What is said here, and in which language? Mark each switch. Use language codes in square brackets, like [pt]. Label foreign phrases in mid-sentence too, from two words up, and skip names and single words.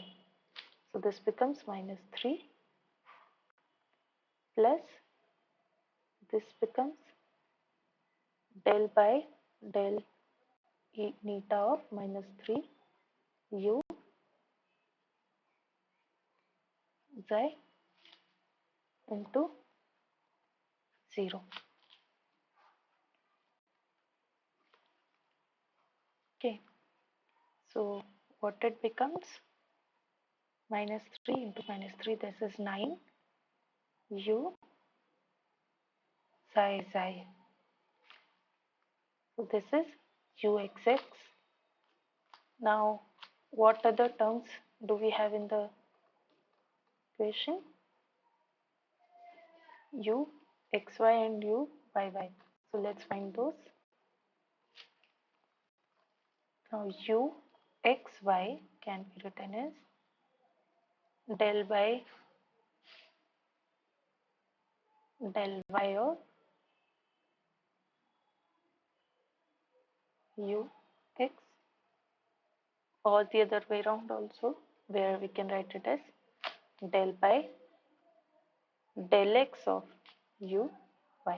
[en] So this becomes minus 3 plus this becomes del by del neta of minus 3 u xi into 0. Okay, so what it becomes? Minus 3 into minus 3, this is 9 u xi. So this is uxx. Now what other terms do we have in the equation? U xy and u yy. So let's find those. Now u x y can be written as del by del y of u x, or the other way around also, where we can write it as del by del x of u y.